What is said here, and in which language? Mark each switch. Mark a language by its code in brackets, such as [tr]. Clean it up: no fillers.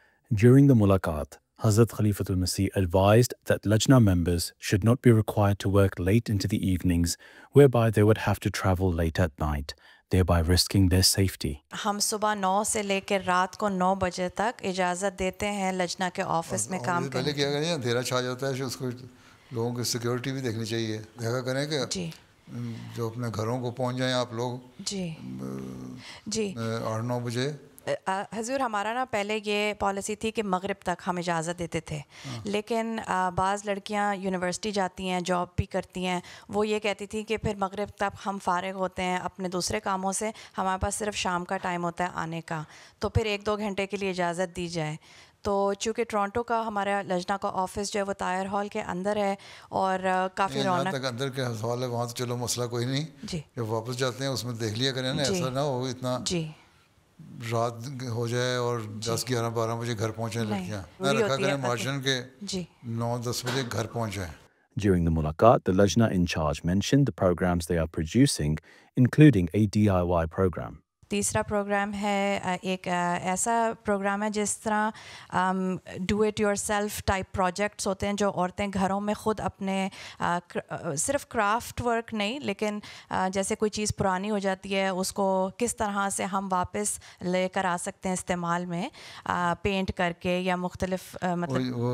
[en] During the mulaqat, Hazrat Khalifatul Masih advised that Lajna members should not be required to work late into the evenings, whereby they would have to travel late at night, thereby risking their safety. [ur] ہم صبح 9 سے لے کے رات کو 9 بجے تک اجازت دیتے ہیں لجنہ کے آفس میں کام کرنے. پہلے کیا کریں اندھیرا چھا جاتا ہے اس کو لوگوں کی سیکیورٹی بھی دیکھنی چاہیے. دیکھا کریں کہ جی جو اپنے گھروں کو پہنچ جائیں آپ لوگ جی جی 8-9 بجے حضور ہمارا نا پہلے یہ پالیسی تھی کہ مغرب تک ہم اجازت دیتے تھے, لیکن بعض لڑکیاں یونیورسٹی جاتی ہیں, جاب بھی کرتی ہیں, وہ یہ کہتی تھی کہ پھر مغرب تک ہم فارغ ہوتے ہیں اپنے دوسرے کاموں سے, ہمارے پاس صرف شام کا ٹائم ہوتا ہے آنے کا, تو پھر 1-2 گھنٹے کے لیے اجازت دی جائے. تو چونکہ ٹورانٹو کا ہمارا لجنہ کا آفس جو ہے وہ طاہر ہال کے اندر ہے اور کافی رونق. تک اندر کے سوال ہے وہاں تو چلو مسئلہ کوئی نہیں, جی جب واپس جاتے ہیں اس میں دیکھ لیا کریں نا, ایسا نہ ہو اتنا جی رات ہو جائے اور 10-11-12 بجے گھر پہنچیں لڑکیاں, نہ رکھا کریں مارشن کے 9-10 بجے گھر پہنچ جائیں. [en] During the mulaqat, the Lajna in charge mentioned the programs they are producing, including a DIY program. [ur] تیسرا پروگرام ہے ایک ایسا پروگرام ہے جس طرح [en] do it yourself [ur] type projects ہوتے ہیں جو عورتیں گھروں میں خود اپنے صرف کرافٹ ورک نہیں, لیکن جیسے کوئی چیز پرانی ہو جاتی ہے اس کو کس طرح سے ہم واپس لے کر آ سکتے ہیں استعمال میں, پینٹ کر کے یا مختلف مطلب